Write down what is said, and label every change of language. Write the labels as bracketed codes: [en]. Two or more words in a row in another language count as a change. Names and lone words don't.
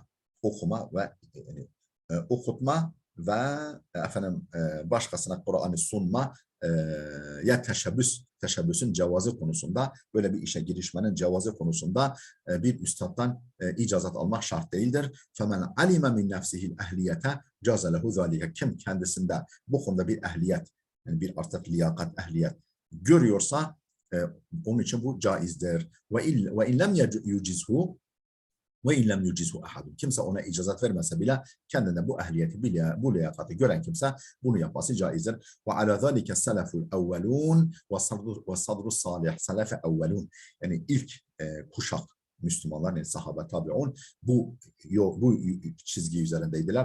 [tr] Okuma ve okutma ve efendim başkasına Kur'an'ı sunma ya teşebbüsün cevazı konusunda böyle bir işe girişmenin cevazı konusunda bir üstaddan icazet almak şart değildir. [ar] فَمَنْ عَلِمَ مِنْ نَفْسِهِ الْاَهْلِيَةَ جَازَ لَهُ ذَٰلِكَ [tr] Kim kendisinde bu konuda bir ehliyet, yani bir artık liyakat, ehliyet görüyorsa onun için bu caizdir. [ar] وَاِنْ لَمْ يُجِزْهُ وإن لم يجزه أحد. [tr] Kimse ona icazet vermese bile kendine bu ehliyeti, bu liyakati gören kimse bunu yapması caizdir. [ar] وعلى ذلك السلف الأولون وصدر الصالح. السلف الأولون. [tr] Yani ilk kuşak Müslümanlar, yani sahabe tabi'un bu çizgi üzerindeydiler.